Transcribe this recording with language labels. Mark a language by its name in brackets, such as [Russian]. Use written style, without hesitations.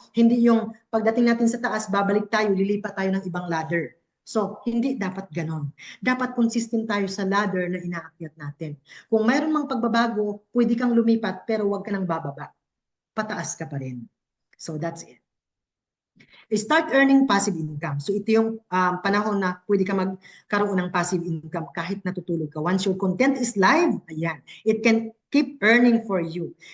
[Filipino] Hindi yung pagdating natin sa taas, babalik tayo, lilipat tayo ng ibang ladder. So, hindi dapat ganon. Dapat consistent tayo sa ladder na inaakyat natin. Kung mayroon mang pagbabago, pwede kang lumipat pero huwag ka nang bababa. Pataas ka pa rin. [English] So, that's it. Start earning passive income. [Filipino] So, ito yung panahon na pwede ka magkaroon ng passive income kahit natutulog ka. [English] Once your content is live, ayan, it can keep earning for you.